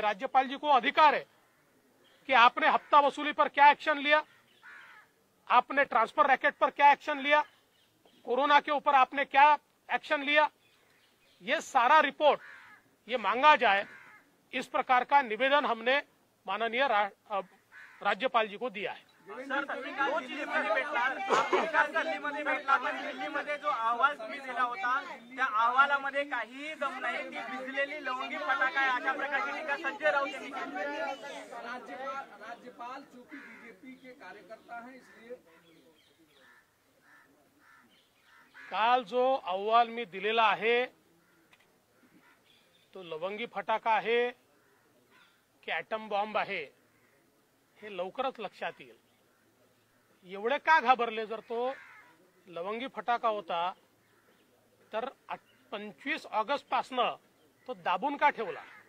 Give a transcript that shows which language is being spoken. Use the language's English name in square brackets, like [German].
[Hindi] राज्यपाल जी को अधिकार है कि आपने हफ्ता वसूली पर क्या एक्शन लिया, आपने ट्रांसफर रैकेट पर क्या एक्शन लिया, कोरोना के ऊपर आपने क्या एक्शन लिया, ये सारा रिपोर्ट ये मांगा जाए। इस प्रकार का निवेदन हमने माननीय राज्यपाल जी को दिया है। [Marathi] दिल्लीमध्ये जो अहवाल तुम्ही दिला होता त्या अहवालामध्ये काहीही दम नाही, ती भिजलेली लवंगी फटाका आहे अशा प्रकारची टीका संजय राऊत यांनी केली। [Hindi] राज्यपाल चूंकि बीजेपी के कार्यकर्ता हैं इसलिए [Marathi] काल जो अहवाल मी दिलेला आहे तो लवंगी फटाका आहे की ॲटम बॉम्ब आहे हे लवकरच लक्षात येईल। एवढे का घाबरले? जर तो लवंगी फटाका होता तर 25 ऑगस्ट पासनं तो दाबून का ठेवला?